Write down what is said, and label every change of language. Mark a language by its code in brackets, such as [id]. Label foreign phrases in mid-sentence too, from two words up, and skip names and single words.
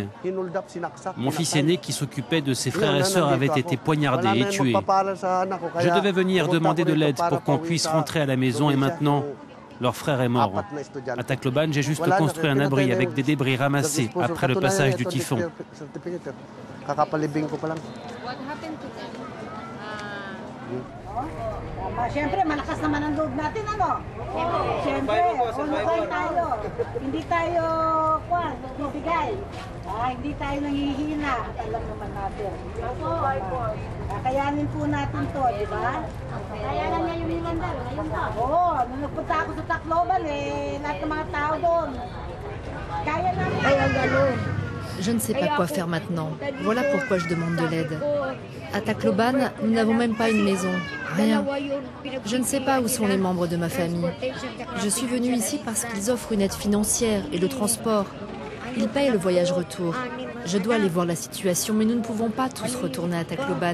[fr] Mon fils aîné, qui s'occupait de ses frères et sœurs, avait été poignardé et tué. Je devais venir demander de l'aide pour qu'on puisse rentrer à la maison et maintenant, leur frère est mort. À Tacloban, j'ai juste construit un abri avec des débris ramassés après le passage du typhon. [tl] Siyempre, malakas naman ang loob natin, ano? Siyempre, ulukay tayo. Hindi tayo, bibigay. Hindi tayo nanghihina. Alam naman natin. Kakayanin po natin to, di ba? Kayanan niya yung Mindanao, ngayon ba? Oo, nung nagpunta ako sa Tacloban, lahat ng mga tao doon. Kaya namin. Ay, ang gano'n. [fr] Je ne sais pas quoi faire maintenant. Voilà pourquoi je demande de l'aide. À Tacloban, nous n'avons même pas une maison. Rien. Je ne sais pas où sont les membres de ma famille. Je suis venue ici parce qu'ils offrent une aide financière et le transport. Ils payent le voyage retour. Je dois aller voir la situation, mais nous ne pouvons pas tous retourner à Tacloban.